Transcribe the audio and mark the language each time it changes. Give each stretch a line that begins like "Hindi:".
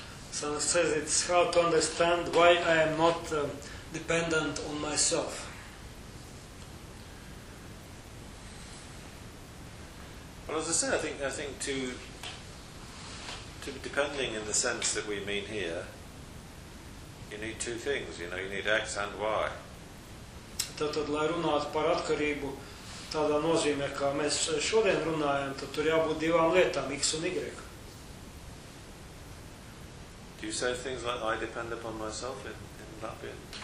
English: Says it's how to understand why I am not dependent on myself. Well, as I say, I think to be depending in the sense that we mean here, you need two things, you know, you need X and Y.
Latvian: Tātad, lai runātu par atkarību tādā nozīmē, kā mēs šodien runājam, tad tur jābūt divām lietām, X un Y.
English: Do you say things like I depend upon myself in Latvian?